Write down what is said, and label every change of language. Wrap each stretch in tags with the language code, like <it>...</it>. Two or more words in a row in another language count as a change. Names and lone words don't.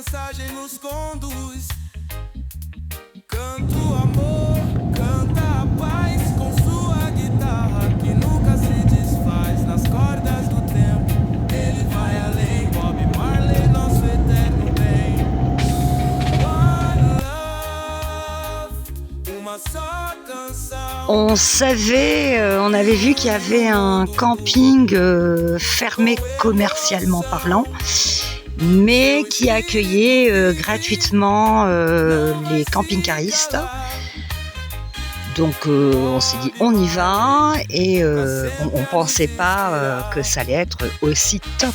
<pt>mensagem nos conduz. Canta o amor, canta a paz com sua guitarra que nunca se desfaz nas cordas do tempo. Ele vai além, Bob Marley, nosso eterno bem.</pt> <en>One love,</en> <pt>uma só canção.</pt> <fr>On avait vu qu'il y avait un camping fermé commercialement parlant, mais qui accueillait gratuitement les camping-caristes. Donc on s'est dit on y va et on pensait pas que ça allait être aussi top.</fr>